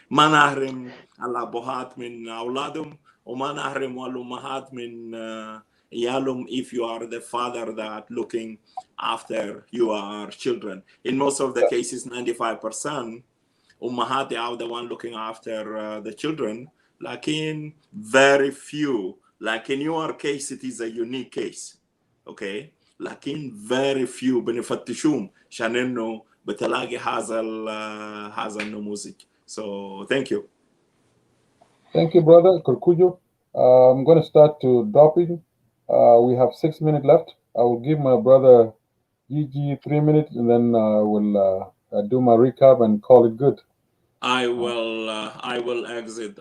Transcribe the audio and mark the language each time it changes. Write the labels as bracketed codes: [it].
[ar] ما نحرم الأبوات من أولادهم وما نحرم الأمهات من عيالهم [en] if you are the father that looking after your children. In most of the cases, 95%. Ummahati are the one looking after the children. Like in very few, like in your case, it is a unique case. Okay. Like in very few [ar] بنفتشوهم عشان انه بتلاقي هذا النموذج. [en] So thank you. Thank you, brother Kurkujo. I'm going to start to dropping. We have 6 minutes left. I will give my brother Gigi 3 minutes, and then we'll do my recap and call it good. I will exit.